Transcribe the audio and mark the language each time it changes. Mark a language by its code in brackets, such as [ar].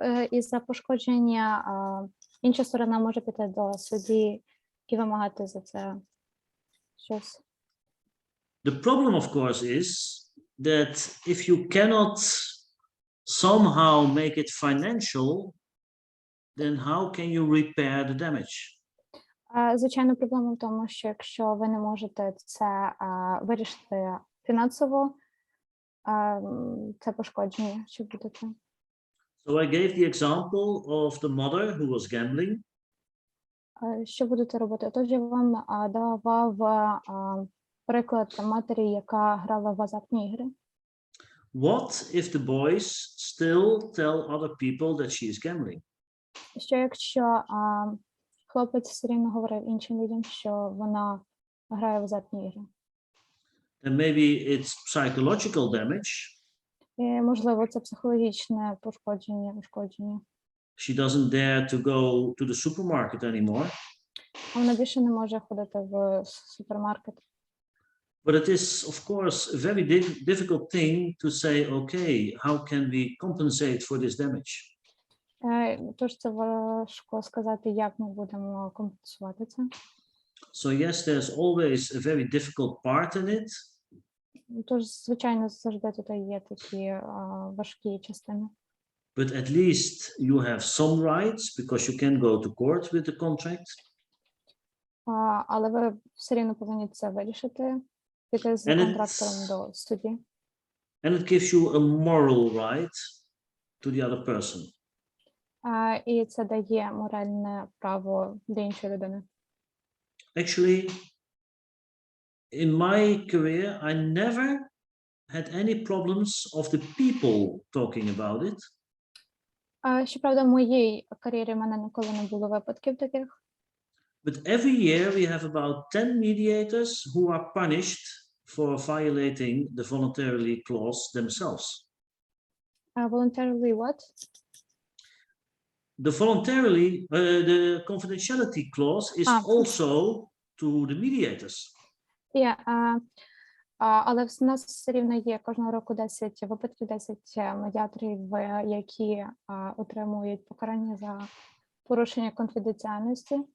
[uk] І за пошкодження інша сторона може піти до судді і вимагати за це щось. [en] The problem, of course, is that if you cannot somehow make it financial, then how can you repair the damage? [uk] Звичайно, проблема в тому, що якщо ви не можете це вирішити фінансово, це пошкодження, що буде це. [en] So I gave the example of the mother who was gambling. [uk] Що будете робити? Отож, я вам давав приклад матері, яка грала в азартні ігри. [en] What if the boys still tell other people that she is gambling? [uk] Що якщо хлопець все рівно говорив іншим людям, що вона грає в азартні ігри? [en] Then maybe it's psychological damage. [uk] І, можливо, це психологічне ушкодження. [en] She doesn't dare to go to the supermarket anymore. [uk] Вона більше не може ходити в супермаркет. [en] But it is, of course, a very difficult thing to say, okay, how can we compensate for this damage? [uk] Тож це важко сказати, як ми будемо компенсувати це. [en] So yes, there's always a very difficult part in it. [uk] Тож, звичайно, завжди тут є такі важкі частини. [en] But at least you have some rights because you can go to court with the contract. [uk] Але ви все рівно повинні це вирішити, піти з контрактором до судді. [en] And it gives you a moral right to the other person. [uk] І це дає моральне право для іншої людини. [en] Actually, in my career, I never had any problems of the people talking about it. [uk] Щоправда, в моїй кар'єрі в мене ніколи не було випадків таких. [en] But every year we have about 10 mediators who are punished for violating the voluntarily clause themselves. Voluntarily what? The confidentiality clause is also to the mediators. [uk] Але в нас все рівно є кожного року 10 випадків, 10 медіаторів, які отримують покарання за порушення конфіденціальності.